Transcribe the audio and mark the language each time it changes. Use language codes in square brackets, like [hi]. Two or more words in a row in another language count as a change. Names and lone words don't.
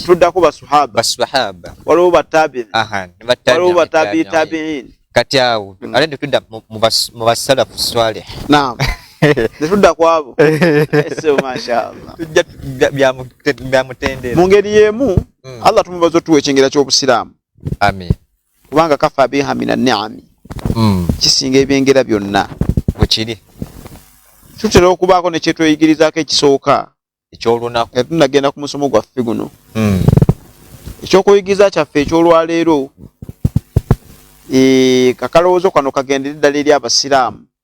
[lg] tudda ku baswahaba waliwo batabi'in waliwo batabi'in kati awo alende tudda mu basalafu swalih. Naam. Netudda kwabo. Ese mashaallah. Tujja byamutendera. Mu ngeri y'emu Allah tumubaze tuwe ekyengera ky'obusiraamu. Amin. [ar] Kubanga كفى بها من النعم. [lg] Kisinga ebyengera byonna. Bwekiri. Tutera okubaako ne kyetweyigirizaako ekisooka ekyolunaku. Tunagenda ku musomo gwaffe guno. Ekyokuyigiriza kyaffe ekyolwaleero kakalowoozo kano kagendera eddala eri abasiraamu.